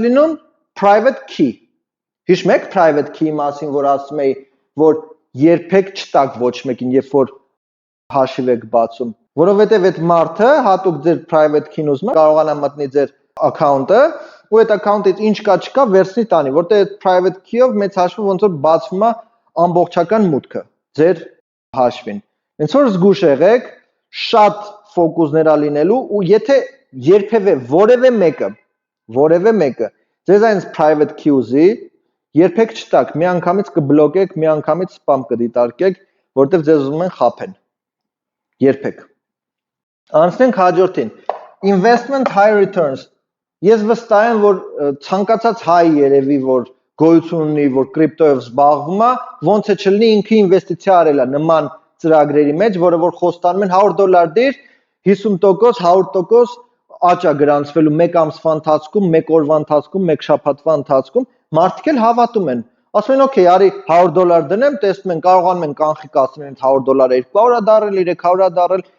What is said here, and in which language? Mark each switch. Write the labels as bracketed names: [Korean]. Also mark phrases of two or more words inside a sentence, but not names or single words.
[Armenian] լինում, [English] private key։ [Armenian] Հիշում եք [English] private key-ի [Armenian] մասին, որ ասում էի, որ երբեք չտակ ոչ մեկին, երբ որ հաշիվ եք բացում, որովհետև այդ մարդը հատուկ ձեր [English] private key-ն [Armenian] ուզում է, կարողանա մտնի ձեր account-ը, ու այդ account-ից ինչ կա չկա վերցնի տանի, որտեղ այդ [English] private key-ով [Armenian] մեծ հաշվով ոնց որ բացվում է ամբողջական մուտքը ձեր հաշվին։ Հենց որ զգուշ եղեք, շատ ֆոկուսներ լինելու ու եթե երբևէ որևէ մեկը ձեզ այնց [English] private key [Armenian] ուզի, երբեք չտակ, մի անգամից կբլոկեք, մի անգամից spam կդիտարկեք, որտեղ ձեզ ուզում են խաբեն։ Երբեք։ Անցնենք հաջորդին։ [English] Investment high returns։ [Armenian] Ես վստահ եմ, որ ցանկացած հայ երևի, որ գոյություն ունի, որ կրիպտոյով զբաղվում է, ոնց է չլինի ինքը ինվեստիցիա արել է նման ծրագրերի մեջ, որը որ խոստանում են $100 դիր, 50%, 100% աճ է գրանցվելու մեկ ամսվա ընթացքում, մեկ օրվա ընթացքում, մեկ շաբաթվա ընթացքում, մարդիկ էլ հավատում են։ Ասում են, օքեյ, արի $100 դնեմ, տեսնում են, կարողանում են կանխիկացնել $100 200 դարել, 300 դարել,